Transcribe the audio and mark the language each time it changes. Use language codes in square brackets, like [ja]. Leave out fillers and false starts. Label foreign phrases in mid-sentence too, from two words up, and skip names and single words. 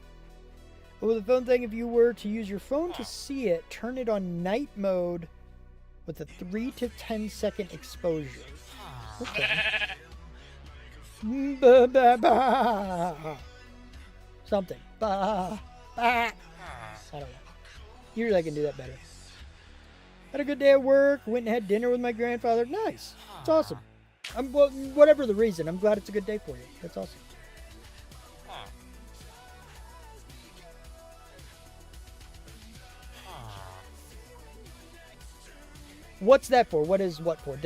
[en] Well, the phone thing, if you were to use your phone to see it, turn it on night mode with a 3 to 10 second exposure. Okay. Ba, ba, ba. Something. Ba, ba. I don't know. Usually I can do that better. Had a good day at work. Went and had dinner with my grandfather. Nice. It's awesome. Well, whatever the reason, I'm glad it's a good day for you. That's awesome. What's that for? What is what for?